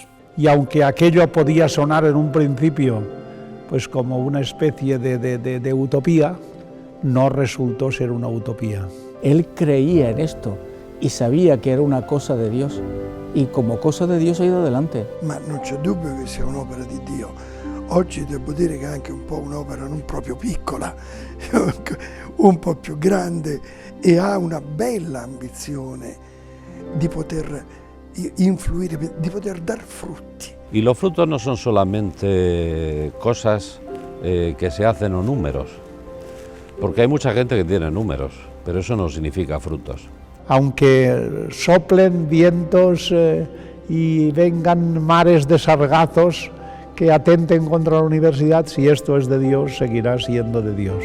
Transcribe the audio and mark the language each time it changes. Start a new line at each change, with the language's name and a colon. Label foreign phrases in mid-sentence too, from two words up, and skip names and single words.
Spanish: Y aunque aquello podía sonar en un principio pues como una especie de utopía, no resultó ser una utopía. Él creía en esto y sabía que era una cosa de Dios, y como cosa de Dios ha ido adelante.
Italian: Ma non c'è dubbio che sia un'opera di Dio. Oggi devo dire che è anche un po' un'opera non proprio piccola, un po' più grande, e ha una bella ambizione di poter
Spanish: influir, de poder dar
Italian: frutti.
Spanish: Y los frutos no son solamente cosas que se hacen o números, porque hay mucha gente que tiene números, pero eso no significa frutos. Aunque soplen vientos y vengan mares de sargazos que atenten contra la universidad, si esto es de Dios, seguirá siendo de Dios.